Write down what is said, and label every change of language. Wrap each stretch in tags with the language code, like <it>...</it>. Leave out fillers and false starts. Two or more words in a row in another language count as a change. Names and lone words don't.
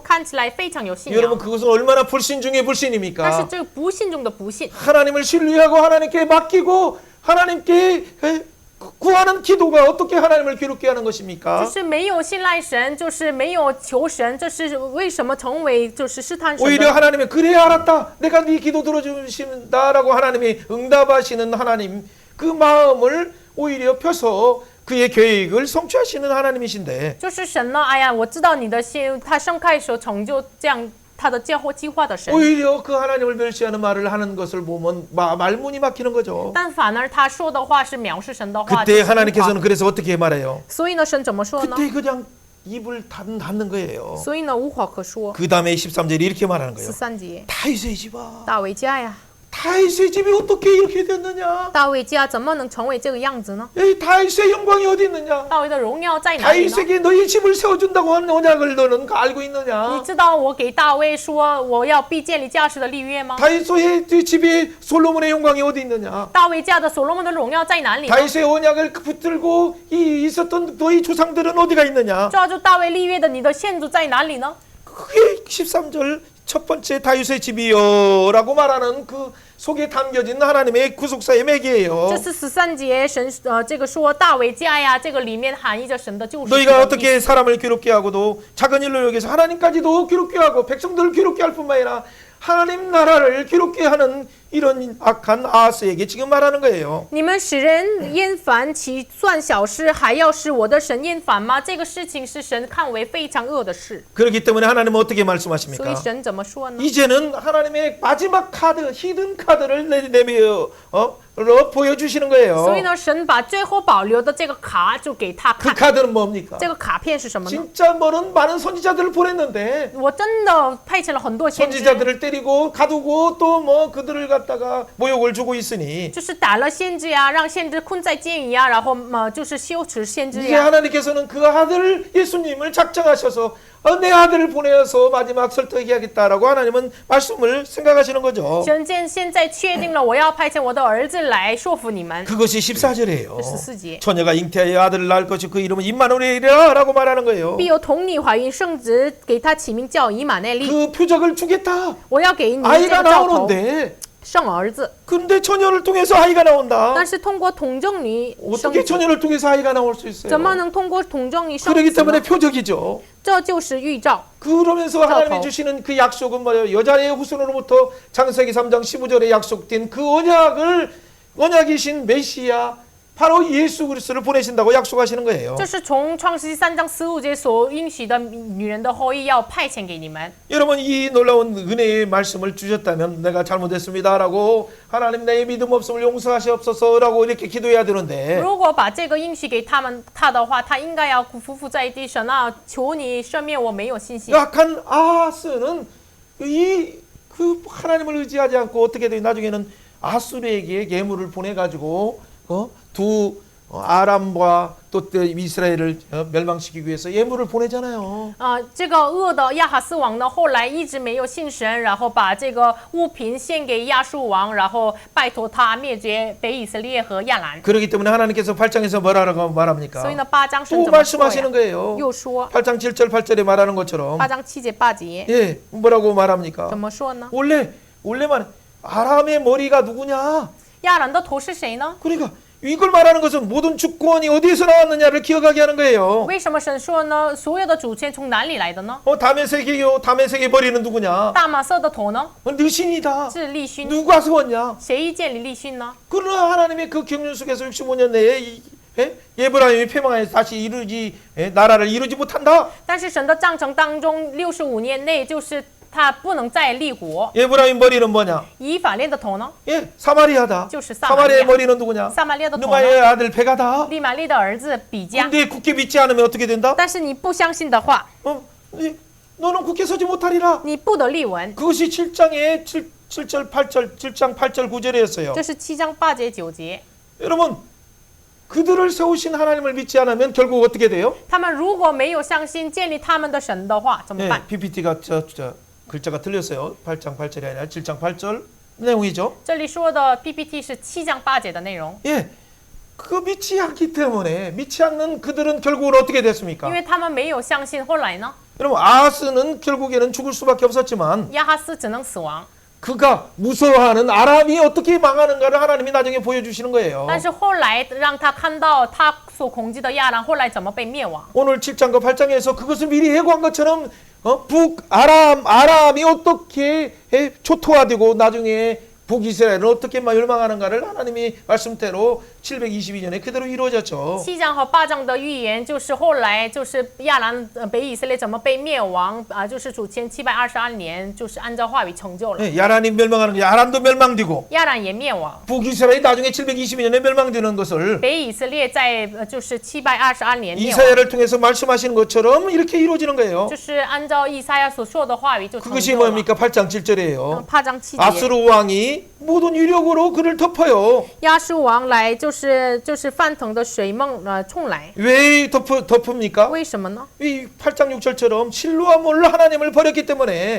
<zh>看起来非常有信</zh> <ko>여러분</ko> <zh>仰，</zh> <ko>그것은 얼마나 불신 중의</ko> <zh>但是</zh> <ko>불신입니까?</ko> <zh>这个不信中的不信。</zh> <ko>하나님을 신뢰하고 하나님께 맡기고 하나님께 구하는 기도가 어떻게 하나님을 괴롭게 하는</ko> <zh>就</zh> <ko>것입니까?</ko> <zh>是没有信赖神，就是没有求神，这是为什么成为就是试探神</zh> <ko>오히려</ko> <zh>的？</zh> <ko>하나님이 그래 알았다. 내가 네 기도 들어주신다라고 하나님이 응답하시는 하나님 그 마음을 오히려 펴서 그의 계획을 성취하시는 하나님이신데</ko> <zh>就是神呢，哎呀，我知道你的心，他盛开的时候成就这样他的计划的神。</zh> <ko>오히려 그 하나님을 멸시하는 말을 하는 것을 보면 말문이 막히는 거죠.</ko> <zh>但反而他说的话是藐视神的话。</zh> <ko>그때 하나님께서는 그래서 어떻게 말해요?</ko> <zh>所以呢，神怎么说呢？</zh> <ko>그때 그냥 입을 닫는 거예요.</ko> <zh>所以呢，无话可说。</zh> <ko>그 다음에 13절에 이렇게 말하는 거예요.</ko> <zh>13节，</zh> <ko>다윗의 집아,</ko> <zh>大卫家呀，</zh> <ko>다윗의 집이 어떻게 이렇게 됐느냐?</ko> <zh>大卫家怎么能成为这个样子呢？</zh> <ko>이 다윗의 영광이 어디 있느냐?</ko> <zh>大卫的荣耀在哪里呢？</zh> <ko>다윗에게 너희 집을 세워준다고 한 언약을 너는 알고</ko> <zh>你</zh> <ko>있느냐?</ko> <zh>知道我给大卫说我要必建立家室的立约吗？</zh> <ko>다윗의 집에 솔로몬의 영광이 어디 있느냐?</ko> <zh>大卫家的所罗门的荣耀在哪里呢？</zh> <ko>다윗의 언약을 붙들고 있었던 너희 조상들은 어디가 있느냐?</ko> <zh>抓住大卫立约的你的先祖在哪里呢？</zh> <ko>그게 13절 첫 번째 다윗의 집이요라고 말하는 그 속에 담겨진 하나님의 구속사의 맥이에요.</ko> <zh>这是13节神这个说大卫家呀，这个里面含义着神的救赎。</zh> <ko>너희가 어떻게 사람을 괴롭게 하고도 작은 일로 여기서 하나님까지도 괴롭게 하고 백성들을 괴롭게 할 뿐만 아니라 하나님 나라를 괴롭게 하는 이런 악한 아하스에게 지금 말하는 거예요.</ko> <zh>你们使人厌烦，其算小事，还要使我的神厌烦吗？这个事情是神看为非常恶的事。</zh> <ko>그렇기 때문에 하나님은 어떻게</ko> <zh>所以</zh> <ko>말씀하십니까?</ko> <zh>神怎么说呢？</zh> <ko>이제는 하나님의 마지막 카드, 히든 카드를 내밀어 보여주시는 거예요.</ko> <zh>所以呢，神把最后保留的这个卡就给他</zh> <ko>그</ko> <zh>看。</zh> <ko>카드는 뭡니까?</ko> <zh>这个卡片是什么呢？</zh> <ko>진짜 많은 선지자들을 보냈는데</ko> <zh>我真的派遣了很多先知，</zh> <ko>선지자들을 때리고 가두고 또 뭐 그들을 갖다가 모욕을 주고 있으니</ko> <zh>就是打了先知呀，让先知困在监狱呀，然后就是羞耻先知</zh> <ko>이제</ko> <zh>呀。</zh> <ko>하나님께서는 그 아들 예수님을 작정하셔서 내 아들을 보내어서 마지막 설득해야겠다라고 하나님은 말씀을 생각하시는 거죠.</ko> <zh>神现在确定了，我要派遣我的儿子来说服你们。</zh> <ko>그것이 14절이에요.</ko> <zh>14节，</zh> <ko>처녀가 잉태하여 아들을 낳을 것이 그 이름은 임마누엘이라 라고 말하는 거예요.</ko> <zh>必有童女怀孕生殖，给他起名叫以马内利。</zh> <ko>그 표적을 주겠다.</ko> <zh>我要给你这</zh> <ko>아이가</ko> <zh>个兆头，</zh> <ko>나오는데</ko> <zh>生儿子。</zh> <ko>근데 처녀를 통해서 아이가 나온다.</ko> <zh>但是通过童贞女生</zh> <ko>어떻게</ko> <zh>子，</zh> <ko>처녀를 통해서 아이가 나올 수 있어요?</ko> <zh>怎么能通过童贞女生</zh> <ko>그렇기</ko> <zh>子</zh> <ko>때문에</ko> <zh>呢？</zh> <ko>표적이죠.</ko> <zh>这就是预兆。</zh> <ko>그러면서 하나님이 주시는 그 약속은 뭐예요? 여자의 후손으로부터 창세기 3장 15절에 약속된 그 언약이신 메시아 바로 예수 그리스도를 보내신다고 약속하시는 거예요.</ko> <zh>这是从创世纪3章15节所应许的女人的后裔要派遣给你们。</zh> <ko>여러분 이 놀라운 은혜의 말씀을 주셨다면 내가 잘못했습니다라고 하나님 내 믿음 없음을 용서하시옵소서라고 이렇게 기도해야 되는데</ko> <zh>如果把这个应许给他的话，他应该要匍匐在地，神啊，求你赦免我没有信心。</zh> <ko>약한 아하스는 그 하나님을 의지하지 않고 어떻게 돼 나중에는 아수르에게 예물을 보내가지고 두 아람과 또 이스라엘을 멸망시키기 위해서 예물을 보내잖아요.</ko> <zh>这个恶的亚哈斯王呢，后来一直没有信神，然后把这个物品献给亚述王，然后拜托他灭绝北以色列和亚兰。</zh> <ko>그렇기 때문에 하나님께서 8장에서 뭐라고 말합니까?</ko> <zh>所以呢，8章神</zh> <ko>또</ko> <zh>怎么说</zh> <ko>말씀하시는</ko> <zh>呀？</zh> <ko>거예요.</ko> <zh>又说</zh> <ko>8장 7절 8절에 말하는 것처럼</ko> <zh>8章7节8节</zh> <ko>예, 뭐라고 말합니까?</ko> <zh>怎么说呢？</zh> <ko>원래만 아람의 머리가 누구냐?</ko> <zh>亚兰的头是谁呢？</zh> <ko>그러니까 이걸 말하는 것은 모든 주권이 어디에서 나왔느냐를 기억하게 하는 거예요.</ko> <zh>为什么神说呢？所有的主权从哪里来的呢？</zh> <ko>다메섹의 머리는 누구냐?</ko> <zh>大马色的头呢？</zh> <ko>느신이다.</ko> <zh>是利勋。</zh> <ko>누가 세웠냐?</ko> <zh>谁建立利勋呢？</zh> <ko>그러나 하나님의 그 경륜 속에서 65년 내에 예브라임이 패망하여 다시 나라를 이루지 못한다.</ko> <zh>但是神的章程当中，65年内就是他不能再立国。</zh> <ko>예브라임 머리는 뭐냐?</ko> <zh>以法莲的头呢？</zh> <ko>사마리아다.</ko> <zh>就是撒玛利</zh> <ko>사마리아의</ko> <zh>亚。</zh> <ko>머리는 누구냐?</ko> <zh>撒玛利亚的头呢？</zh> <ko>누마의 아들 베가다.</ko> <zh>利玛利的儿子比加。</zh> <ko>근데 굳게 믿지 않으면 어떻게 된다?</ko> <zh>但是你不相信的话，</zh> <ko>너는 굳게 서지 못하리라.</ko> <zh>你不得立稳。</zh> <ko>그것이 7장의 7절 8절 7장 8절 9절이었어요.</ko> <zh>这是7章8节9节。</zh> <ko>여러분 그들을 세우신 하나님을 믿지 않으면 결국 어떻게 돼요?</ko> <zh>他们如果没有相信建立他们的神的话，怎么办？</zh> <ko>PPT가 글자가 틀렸어요. 8장 8절이 아니라 7장 8절 내용이죠.</ko> <zh>这里说的 PPT 是7章8节的内容。</zh> <ko>그거 믿지 않기 때문에 믿지 않는 그들은 결국은 어떻게</ko> <zh>因</zh> <ko>됐습니까?</ko> <zh>为他们没有相信，后来呢？</zh> <ko>여러분 아하스는 결국에는 죽을 수밖에 없었지만</ko> <zh>亚哈斯只能死亡。</zh> <ko>그가 무서워하는 아람이 어떻게 망하는가를 하나님이 나중에 보여주시는 거예요.</ko> <zh>但是后来让他看到他所恐惧的亚兰后来怎么被灭亡。</zh> <ko>오늘 7장과 8장에서 그것을 미리 예고한 것처럼 아람이 어떻게 초토화되고 나중에 북이스라엘은 어떻게 멸망하는가를 하나님이 말씀대로 722년에 그대로 이루어졌죠.</ko> <zh>7 章和8章的预言就是后来就是亚兰北以色列怎么被灭亡啊，就是主前722年，就是按照话语成就了。</zh> <ko>네, 야란이 멸망하는 게 야란도 멸망되고</ko> <zh>亚兰也灭亡，</zh> <ko>북이스라엘이 나중에 722년에 멸망되는 것을</ko> <zh>北以色列在就是722年灭亡，</zh> <ko>이사야를 통해서 말씀하시는 것처럼 이렇게 이루어지는 거예요.</ko> <zh>就是按照以赛亚所说的话语就成</zh> <ko>그것이</ko> <zh>就了。</zh> <ko>뭡니까? 8장 7절이에요.</ko> <zh>8 章7节，</zh> <ko>아수르 왕이 모든 위력으로 그를 덮어요.</ko> <zh>亚述王来就是翻腾的水梦冲来，</zh> <ko>왜 덮습니까?</ko> <zh>为什么呢？</zh> <ko>이 8장 6절처럼 실로와 몰로 하나님을 버렸기 때문에.</ko>